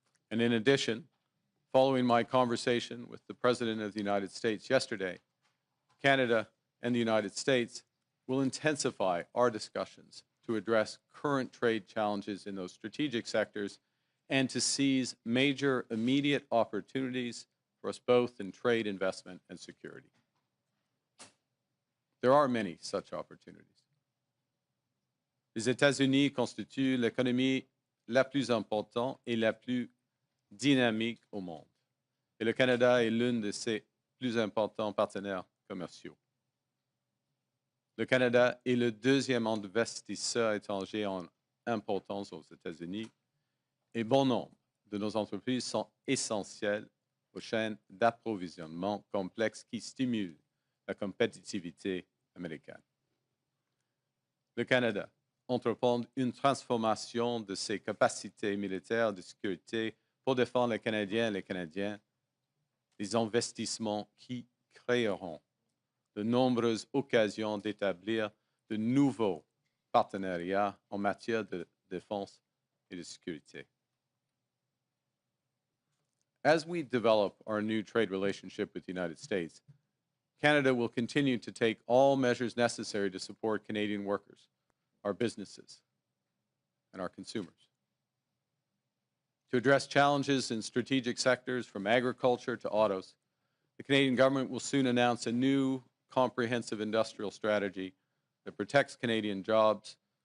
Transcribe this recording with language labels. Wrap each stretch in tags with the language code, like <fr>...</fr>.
<en>And in addition, following my conversation with the President of the United States yesterday, Canada and the United States will intensify our discussions to address current trade challenges in those strategic sectors and to seize major immediate opportunities for us both in trade, investment, and security. There are many such opportunities.</en> <fr>Les États-Unis constituent l'économie la plus importante et la plus dynamique au monde. Et le Canada est l'un de ses plus importants partenaires commerciaux. Le Canada est le deuxième investisseur étranger en importance aux États-Unis et bon nombre de nos entreprises sont essentielles aux chaînes d'approvisionnement complexes qui stimulent la compétitivité américaine. Le Canada entreprend une transformation de ses capacités militaires de sécurité pour défendre les Canadiens et les Canadiens, des investissements qui créeront de nombreuses occasions d'établir de nouveaux partenariats en matière de défense et de sécurité.</fr> <en>As we develop our new trade relationship with the United States, Canada will continue to take all measures necessary to support Canadian workers, our businesses, and our consumers. To address challenges in strategic sectors from agriculture to autos, the Canadian government will soon announce a new comprehensive industrial strategy that protects Canadian jobs,</en>